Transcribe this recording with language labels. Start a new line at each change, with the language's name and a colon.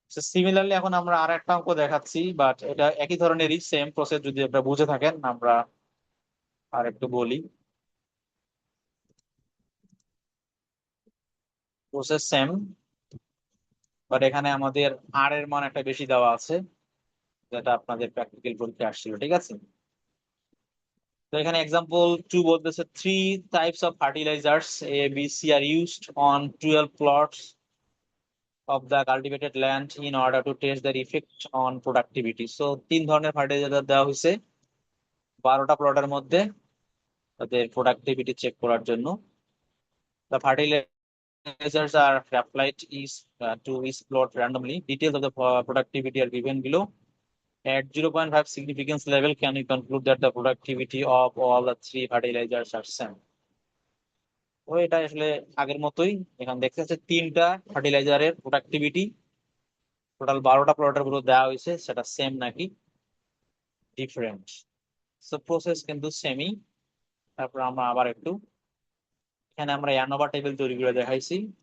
Bangla: Similarly এখন আমরা আর একটা অঙ্ক দেখাচ্ছি, বাট এটা একই ধরনেরই সেম প্রসেস, যদি আপনারা বুঝে থাকেন। আমরা আর একটু বলি, প্রসেস সেম, বাট এখানে আমাদের আর এর মান একটা বেশি দেওয়া আছে, যেটা আপনাদের প্র্যাকটিক্যাল পরীক্ষায় আসছিল। ঠিক আছে, তো এখানে এক্সাম্পল 2 বলতেছে
English: 3 types of fertilizers A, B, C are used on 12 plots of the cultivated land in order to test their effect on productivity.
Bangla: So 3 ধরনের ফার্টিলাইজার দেওয়া হয়েছে 12টা প্লটের মধ্যে তাদের প্রোডাক্টিভিটি চেক করার জন্য।
English: The fertilizers are applied to each plot randomly. Details of the productivity are given below. At 0.5 significance level, can we conclude that the productivity of all the 3 fertilizers are same?
Bangla: তো এটা আসলে আগের মতোই, এখানে দেখতে যাচ্ছে তিনটা ফার্টিলাইজারের প্রোডাক্টিভিটি টোটাল 12টা প্লটের উপর দেওয়া হয়েছে, সেটা সেম নাকি ডিফারেন্ট। সো প্রসেস কিন্তু সেমই। তারপর আমরা আবার একটু এখানে আমরা অ্যানোভা টেবিল তৈরি করে দেখাইছি।